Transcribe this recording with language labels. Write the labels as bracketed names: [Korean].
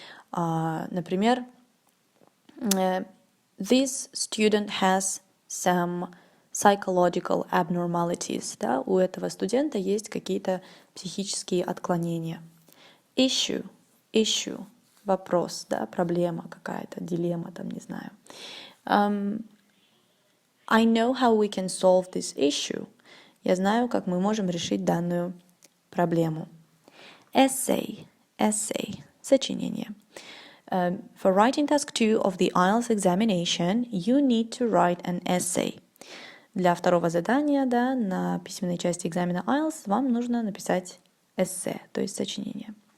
[Russian] Например, [English] this student has some psychological abnormalities, [Russian] да, у этого студента есть какие-то психические отклонения. Issue, вопрос, да, проблема какая-то, дилемма, там, не знаю. [English] I know how we can solve this issue. [Russian] Я знаю, как мы можем решить данную проблему. [English] Essay, сочинение. For writing task 2 of the IELTS examination, you need to write an essay. [Russian] Для второго задания, да, на письменной части экзамена IELTS вам нужно написать эссе, то есть сочинение.